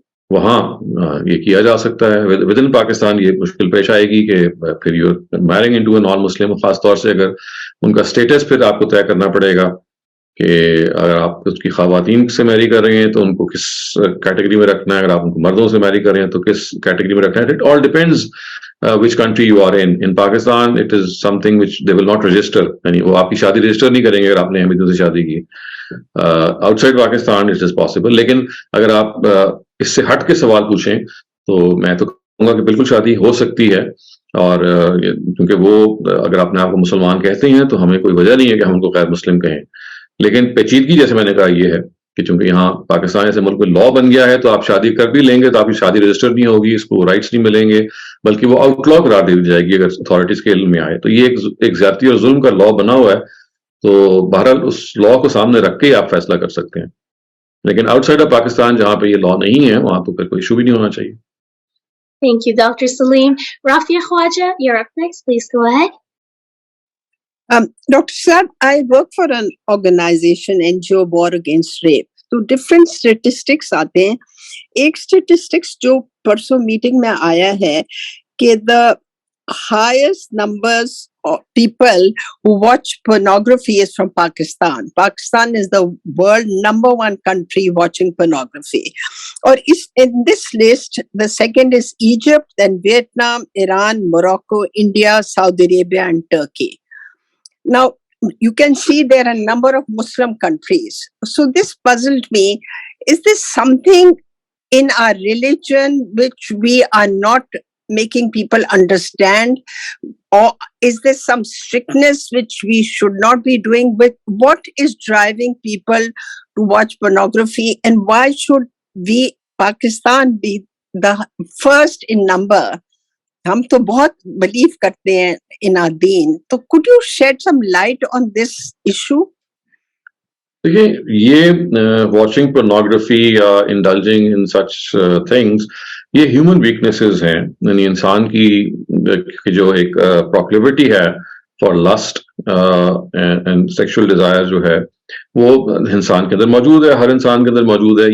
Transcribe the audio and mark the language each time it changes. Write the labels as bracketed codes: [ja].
[ur] وہاں یہ کیا جا سکتا ہے. [en] within Pakistan [ur] یہ مشکل پیش آئے گی کہ پھر [en] you marrying into a non Muslim, [ur] خاص طور سے اگر ان کا اسٹیٹس پھر آپ کو طے کرنا پڑے گا کہ اگر آپ اس کی خواتین سے میری کر رہے ہیں تو ان کو کس کیٹیگری میں رکھنا ہے, اگر آپ ان کو مردوں سے میری کر رہے ہیں تو کس کیٹیگری میں رکھنا ہے. [en] It all depends which country you are in. In Pakistan it is something which they will not register, [ur] یعنی وہ آپ کی شادی رجسٹر نہیں کریں گے اگر آپ نے احمدیوں سے شادی کی. [en] Outside Pakistan it is possible. [ur] لیکن اگر آپ اس سے ہٹ کے سوال پوچھیں تو میں تو کہوں گا کہ بالکل شادی ہو سکتی ہے, اور کیونکہ وہ اگر اپنے آپ کو مسلمان کہتے ہیں تو ہمیں کوئی وجہ نہیں ہے کہ ہم ان کو غیر مسلم کہیں. لیکن پیچیدگی جیسے میں نے کہا یہ ہے کہ چونکہ یہاں پاکستان ایسے ملک میں لا بن گیا ہے تو آپ شادی کر بھی لیں گے تو آپ کی شادی رجسٹر نہیں ہوگی, اس کو رائٹس نہیں ملیں گے, بلکہ وہ آؤٹ لا قرار دے دی جائے گی اگر اتھارٹیز کے علم میں آئے. تو یہ ایک زیادتی اور ظلم کا لا بنا ہوا ہے, تو بہرحال اس لا کو سامنے رکھ کے ہی آپ فیصلہ کر سکتے ہیں. لیکن آؤٹ سائڈ آف پاکستان جہاں پہ یہ لا نہیں ہے وہاں تو پھر کوئی ایشو بھی نہیں ہونا چاہیے. [en] Thank you, Dr. Salim. Rafia Khwaja, you're up next. Please go ahead. Dr. Saab, I work for an organization, NGO, War Against Rape. [ur] تو ڈفرینٹ اسٹیٹسٹکس آتے ہیں. ایک اسٹیٹسٹکس جو پرسوں میٹنگ میں آیا ہے کہ [en] The highest numbers of people who watch pornography is from Pakistan. Pakistan is the world number 1 country watching pornography. Or in this list, the second is Egypt, then Vietnam, Iran, Morocco, India, Saudi Arabia, and Turkey. Now, you can see there are a number of Muslim countries. So this puzzled me. Is this something in our religion which we are not making people understand, or is there some strictness which we should not be doing? But what is driving people to watch pornography, and why should we, Pakistan, be the first in number? [ur] ہم تو بہت blue کرتے ہیں [en] in our deen. تو could you shed some light on this issue? [ur] دیکھیے, یہ watching pornography یا indulging in such things, یہ ہیومن ویکنیسز ہیں. یعنی انسان کی جو ایک پروکلیوٹی ہے [en] for lust and sexual desire [ur] جو ہے وہ انسان کے اندر موجود ہے, ہر انسان کے اندر موجود ہے.